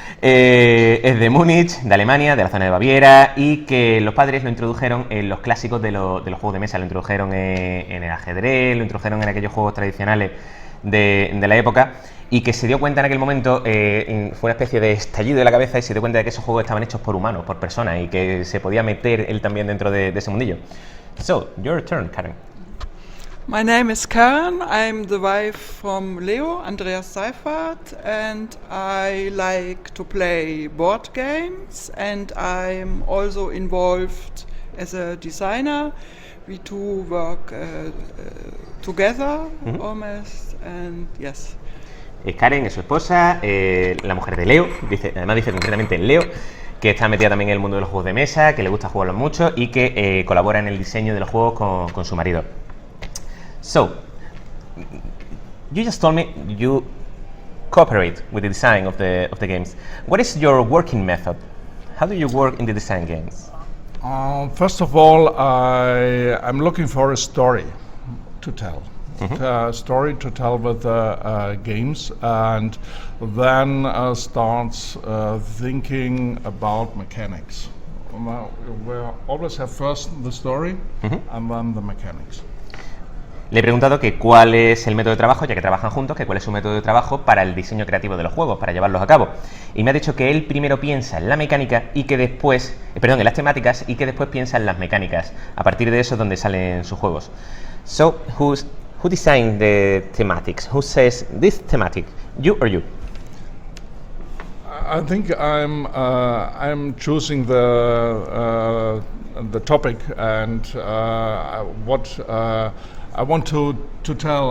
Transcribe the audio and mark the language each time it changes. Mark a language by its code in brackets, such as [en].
[es] Es de Múnich, de Alemania, de la zona de Baviera, y que los padres lo introdujeron en los clásicos de los juegos de mesa, lo introdujeron en el ajedrez, lo introdujeron en aquellos juegos tradicionales de la época, y que se dio cuenta en aquel momento, fue una especie de estallido de la cabeza y se dio cuenta de que esos juegos estaban hechos por humanos, por personas, y que se podía meter él también dentro de ese mundillo. [en] So, your turn, Karen. My name is Karen. I'm the wife from Leo, Andreas Seyfarth, and I like to play board games, and I'm also involved as a designer. We two work together almost, and yes. [es] Karen es su esposa, la mujer de Leo, además dice concretamente Leo, que está metida también en el mundo de los juegos de mesa, que le gusta jugarlos mucho y que colabora en el diseño de los juegos con su marido. [en] So, you just told me you cooperate with the design of the games. What is your working method? How do you work in the design games? First of all, I'm looking for a story to tell. Story to tell with games, and then starts thinking about mechanics. We always have first the story and then the mechanics. [es] Le he preguntado que cuál es el método de trabajo, ya que trabajan juntos, que cuál es su método de trabajo para el diseño creativo de los juegos, para llevarlos a cabo. Y me ha dicho que él primero piensa en la mecánica y que después, en las temáticas, y que después piensa en las mecánicas. A partir de eso es donde salen sus juegos. [en] So, who designed the thematics? Who says this thematic? You or you? I think I'm choosing the topic and what I want to tell.